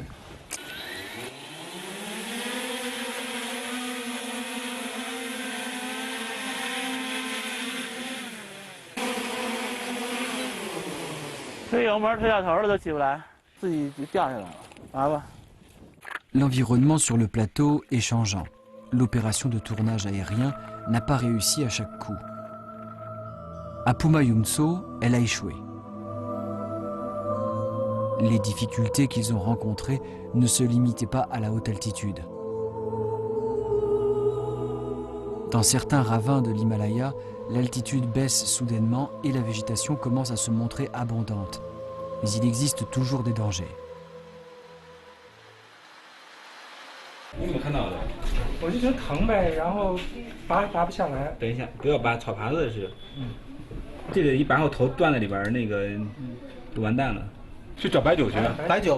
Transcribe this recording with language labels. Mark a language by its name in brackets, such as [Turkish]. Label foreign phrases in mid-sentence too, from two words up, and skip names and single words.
[Chinese] 推油门推到头了都起不来，自己就掉下来了，来吧。 [French] L'environnement sur le plateau est changeant. L'opération de tournage aérien n'a pas réussi à chaque coup. À Pumayumtso, elle a échoué. Les difficultés qu'ils ont rencontrées ne se limitaient pas à la haute altitude. Dans certains ravins de l'Himalaya, l'altitude baisse soudainement et la végétation commence à se montrer abondante. Mais il existe toujours des dangers. [Chinese] 你怎么看到的？我就觉得疼呗，然后拔不下来。等一下，不要拔，炒盘子是。这个一拔我头断在里边，那个就完蛋了。去找白酒去。白酒。